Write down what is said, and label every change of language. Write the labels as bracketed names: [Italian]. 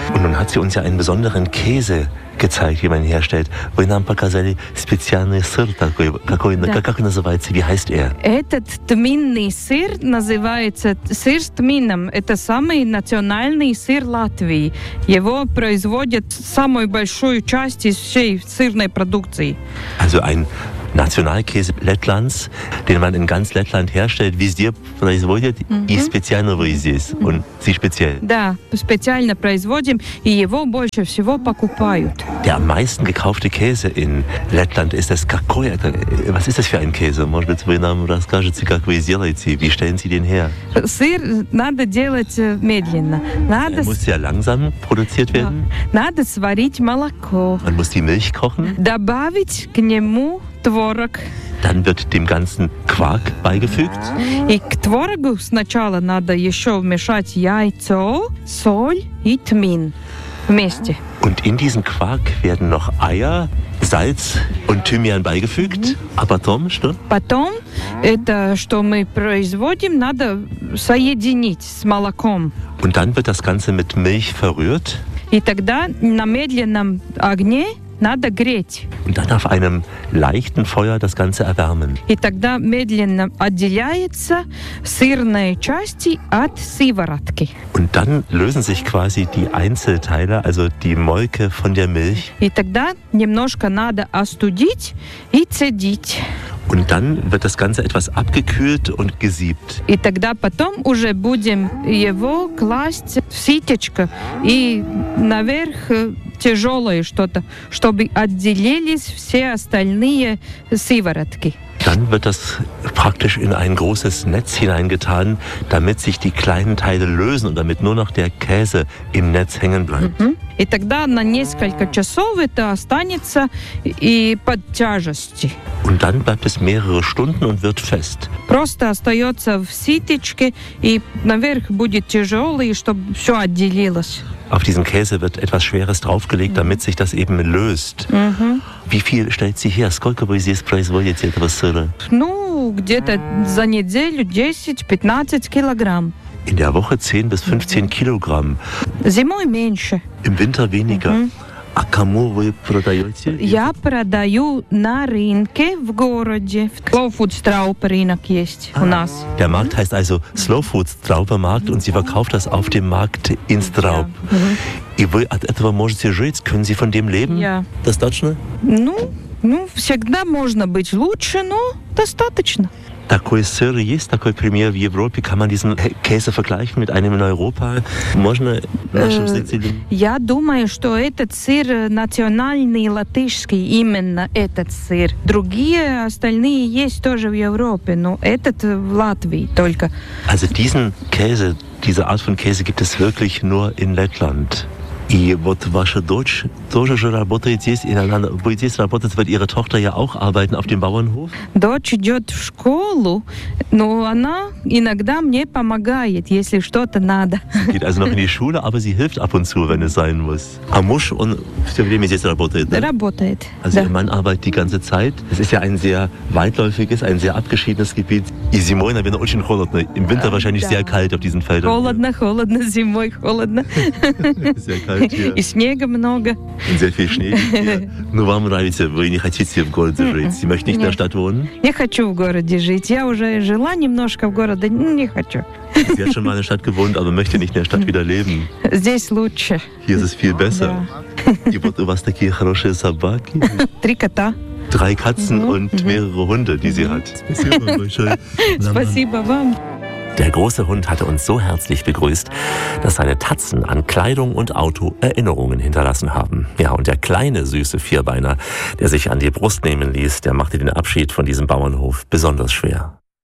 [German] Und nun hat sie uns ja einen besonderen Käse gezeigt, wie man herstellt. [Russian] Вы нам показали специальный сыр такой, какой, да. как называется, [German] wie heißt er? [Russian] Этот тминный сыр называется сыр с тмином. Это самый национальный сыр Латвии. Его производят самую большую часть из всей сырной продукции. [German] Also ein Nationalkäse Lettlands, den man in ganz Lettland herstellt, wie es dir [Russian] производят, и специально вы здесь, [German] und sie speziell. [Russian] Да, специально производим, и его больше всего покупают. [German] Der am meisten gekaufte Käse in Lettland ist das Kakoja. Was ist das für ein Käse? [Russian] Может, вы нам расскажете, как вы сделаете, [German] wie stellen Sie den her? [Russian] Сыр надо делать медленно. [German] Er muss ja langsam produziert werden. [Russian] Надо сварить молоко. [German] Man muss die Milch kochen. [Russian] Добавить к нему творог. [German] Dann wird dem Ganzen Quark beigefügt. [Russian] И к творогу сначала надо еще вмешать яйцо, соль и тмин вместе. [German] Und in diesen Quark werden noch Eier, Salz und Thymian beigefügt. [Russian] А потом что? Потом это, что мы производим, надо соединить с молоком. [German] Und dann wird das Ganze mit Milch verrührt. [Russian] И тогда на медленном огне надо греть. [German] Und dann auf einem leichten Feuer das Ganze erwärmen. [Russian] И тогда медленно отделяется сырные части от сыворотки. [German] Und dann lösen sich quasi die Einzelteile, also die Molke von der Milch. [Russian] И тогда немножко надо остудить и цедить. [German] Und dann wird das Ganze etwas abgekühlt und gesiebt. [Russian] И тогда потом уже будем его класть в ситечко и наверх тяжелое что-то, чтобы отделились все остальные сыворотки. [German] Dann wird das praktisch in ein großes Netz hineingetan, damit sich die kleinen Teile lösen und damit nur noch der Käse im Netz hängen bleibt. Mm-hmm. [Russian] И тогда на несколько часов это останется и под тяжестью. [German] Und dann bleibt es mehrere Stunden und wird fest. [Russian] Просто остается в ситечке и наверх будет тяжелый, чтобы все отделилось. [German] Auf diesen Käse wird etwas Schweres draufgelegt, damit sich das eben löst. Mm-hmm. Wie viel stellt sie her? [Russian] Сколько вы здесь производите этого сыра? Ну, где-то за неделю 10-15 килограмм. [German] In der Woche 10 bis 15 Kilogramm. [Russian] Зимой меньше. [German] Im Winter weniger. [Russian] А кому вы продаете? Я продаю на рынке в городе. Slow Food Straupe рынок есть у нас. [German] Der Markt heißt also Slow Food Straupe Markt und sie verkauft das auf dem Markt in Straub. [Russian] И вы от этого можете жить? [German] Können Sie von dem leben? Ja. [Russian] Достаточно? Ну, всегда можно быть лучше, но достаточно. Такой сыр есть, такой пример в Европе. [German] Kann man diesen Käse vergleichen mit einem in Europa? [Russian] Можно нашим зрителям? Я думаю, что этот сыр национальный латышский, именно этот сыр. Другие остальные есть тоже в Европе, но этот в Латвии только. [German] Also diesen Käse, diese Art von Käse gibt es wirklich nur in Lettland. [Russian] И вот ваша дочь тоже же работает здесь, и она будет здесь работать, будет [German] ihre Tochter ja auch arbeiten auf dem Bauernhof? [Russian] Дочь идет в школу, но она иногда мне помогает, если что-то надо. [German] Sie geht also noch in die Schule, aber sie hilft ab und zu, wenn es sein muss. [Russian] А муж, он все время здесь работает, да? Работает, [German] Also ihr Mann arbeitet die ganze Zeit. Es ist ja ein sehr weitläufiges, ein sehr abgeschiedenes Gebiet. [Russian] И зимой, наверное, очень холодно. [German] Im Winter wahrscheinlich sehr kalt auf diesen Feldern. [Russian] Холодно, холодно, зимой холодно. И снега много. [German] Sehr viel Schnee. [Russian] Но вам нравится, вы не хотите в городе жить? [German] Sie möchten nicht in der Stadt wohnen? [Russian] Не хочу в городе жить. Я уже жила немножко в городе, не хочу. [German] Sie hat schon mal in der Stadt gewohnt, aber möchte nicht in der Stadt wieder leben. [Russian] Здесь лучше. [German] Hier ist es viel besser. [Russian] И вот у вас такие хорошие собаки. Три кота. [German] Drei Katzen und mehrere Hunde, die sie hat. [Russian] Спасибо вам. [German] Der große Hund hatte uns so herzlich begrüßt, dass seine Tatzen an Kleidung und Auto Erinnerungen hinterlassen haben. Ja, und der kleine süße Vierbeiner, der sich an die Brust nehmen ließ, der machte den Abschied von diesem Bauernhof besonders schwer.